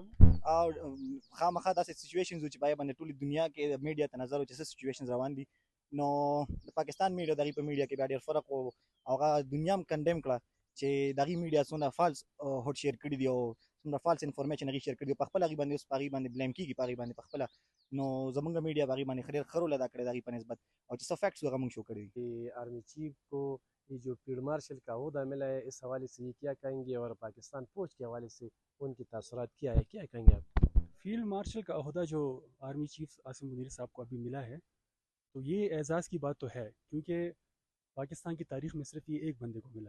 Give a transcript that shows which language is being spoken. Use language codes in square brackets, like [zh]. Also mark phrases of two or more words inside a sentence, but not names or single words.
[ps] او خامخا داسې سچویشنز و چې په هغې باندې ټولې دنیا کې د میډیا ته نظر و چې څه سچویشنز روان دي نو د پاکستان میډیا د هغې په میډیا کې بیا ډېر فرق و او هغه دنیا هم کنډیم کړه چې د هغې میډیا څومره [en] false hot share [ps] کړي دي او څومره [en] false information [ps] هغې شیر کړي دي په خپله هغې باندې اوس په هغې باندې بلیم کېږي په هغې باندې په خپله نو زمونږ میډیا په هغې باندې ښه ډېر ښه رول ادا کړی د هغې په نسبت او چې څه فیکټس هغه موږ شو کړي دي [en] army chief [ur] کو یہ جو [en] field marshal [ur] کا عہدہ ملا ہے اس حوالے سے یہ کیا کہیں گے اور پاکستان فوج کے حوالے سے ان کی تاثرات کیا ہے کیا کہیں گے آپ [en] field marshal [ur] کا عہدہ جو [en] army chief [ur] عاصم منیر صاحب کو ابھی ملا ہے تو یہ اعزاز کی بات تو ہے کیونکہ پاکستان کی تاریخ میں صرف یہ ایک بندے کو ملا